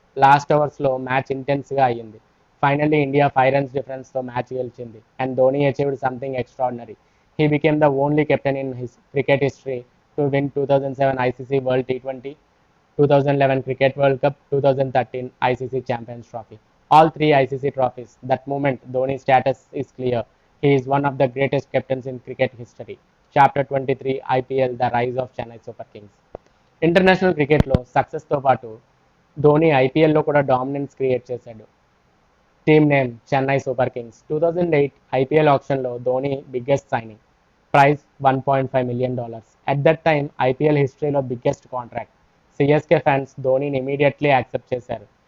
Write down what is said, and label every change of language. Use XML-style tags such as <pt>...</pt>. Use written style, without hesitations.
<te>Last ఓవర్స్లో match ఇంటెన్స్గా అయ్యింది. Finally India 5 runs డిఫరెన్స్తో match గెలిచింది.</te> <en>And Dhoni achieved something extraordinary. He became the only captain in his cricket history to win 2007 ICC world T20, 2011 cricket world cup, 2013 ICC champions trophy. all three ICC trophies. That moment, Dhoni's status is clear. He is one of the greatest captains in cricket history. Chapter 23 IPL The Rise of Chennai Super Kings.</en> <te>International క్రికెట్లో సక్సెస్తో పాటు ధోని ఐపీఎల్లో కూడా dominance create చేశాడు. Team name Chennai super Kings. 2008 IPL ఆప్షన్లో Dhoni biggest signing, price $1.5 million.</te> <en>at that time</en> <te>IPL హిస్టరీలో biggest contract. CSK fans ధోనిని immediately accept చేశారు.</te>